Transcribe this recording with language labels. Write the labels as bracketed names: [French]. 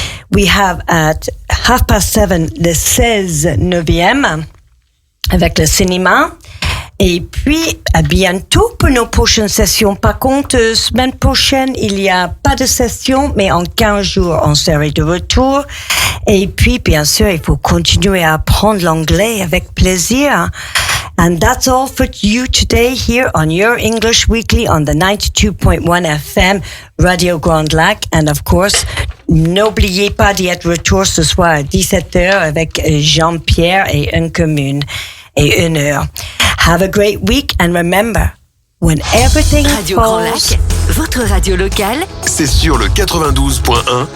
[English] We have at 7:30 [French] le 16 9e avec le cinéma. Et puis, à bientôt pour nos prochaines sessions. Par contre, semaine prochaine, il n'y a pas de session, mais en 15 jours, on serait de retour. Et puis, bien sûr, il faut continuer à apprendre l'anglais avec plaisir. [English] And that's all for you today here on Your English Weekly on the 92.1 FM, Radio Grand Lac. And of course, [French] n'oubliez pas d'y être retour ce soir à 17h avec Jean-Pierre et une commune et 1 heure. [English] Have a great week and remember, when everything [French] Radio Grand Lac, votre radio locale, C'est sur le 92.1